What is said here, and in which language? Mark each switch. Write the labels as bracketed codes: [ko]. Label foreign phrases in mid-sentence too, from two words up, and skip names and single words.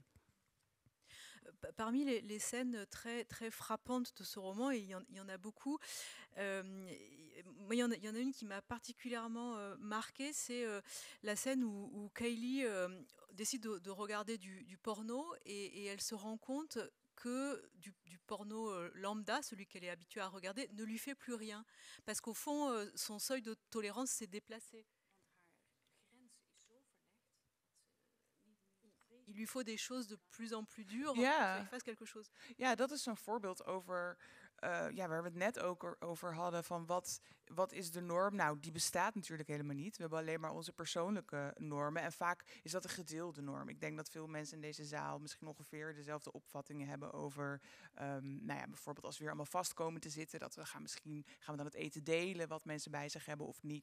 [fr] Parmi les scènes très, très frappantes de ce roman, et il y en a beaucoup, il y en a une qui m'a particulièrement marquée, c'est la scène où Kylie décide de regarder du porno et elle se rend compte que du porno lambda, celui qu'elle est habituée à regarder, ne lui fait plus rien. Parce qu'au fond, son seuil de tolérance s'est déplacé. Il lui faut des choses de plus en plus dures pour qu'il fasse quelque chose. [nl] Ja, dat is een voorbeeld over waar we het net ook over hadden, van wat is de norm? Nou, die bestaat natuurlijk helemaal niet. We hebben alleen maar onze persoonlijke normen. En vaak is dat een gedeelde norm. Ik denk dat veel mensen in deze zaal misschien ongeveer dezelfde opvattingen hebben over, bijvoorbeeld als we weer allemaal vast komen te zitten, dat gaan we dan het eten delen, wat mensen bij zich hebben of niet.